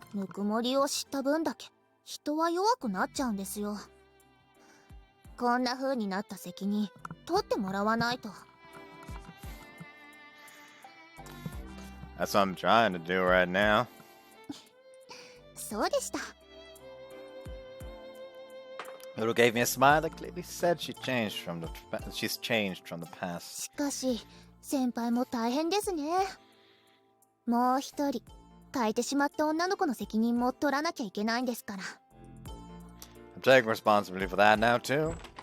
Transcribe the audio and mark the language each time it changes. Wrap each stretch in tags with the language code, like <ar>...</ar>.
<ja>ぬくもりを知った分だけ人は弱くなっちゃうんですよ。こんな風になった責任取ってもらわないと。</ja> <en>That's what I'm trying to do right now.</en> <ja>そうでした。</ja> <en>Yoru gave me a smile that clearly said she's changed from the past.</en> <ja>しかし先輩も大変ですね。もう一人変えてしまった女の子の責任も取らなきゃいけないんですから。</ja> <en>I'm taking responsibility for that now too.</en>